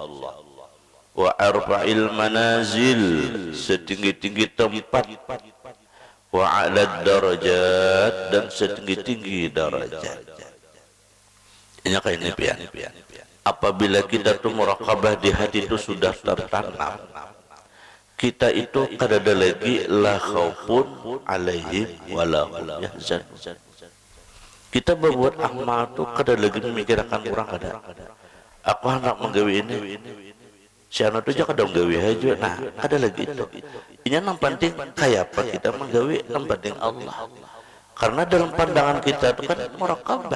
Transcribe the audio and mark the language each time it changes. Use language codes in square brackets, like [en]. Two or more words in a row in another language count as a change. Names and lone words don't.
[ar] وأرفع المنازل, [bjn] setinggi-tinggi tempat. [ar] وأعلى الدرجات, [bjn] dan setinggi-tinggi darajat. Ini kayak ini pian. Apabila kita tuh muraqabah di hati itu sudah tertanam, kita itu kada ada lagi [ar] لا خوف عليهم ولا هم يحزنون. [bjn] Kita berbuat amal tuh kada lagi memikirkan orang kada. Aku hendak menggawi ini, si anak tu jangan dong gawi aja. Nah, kada lagi itu. Ini yang penting kayak apa kita menggawi, yang penting Allah. Karena dalam pandangan kita itu kan muraqabah.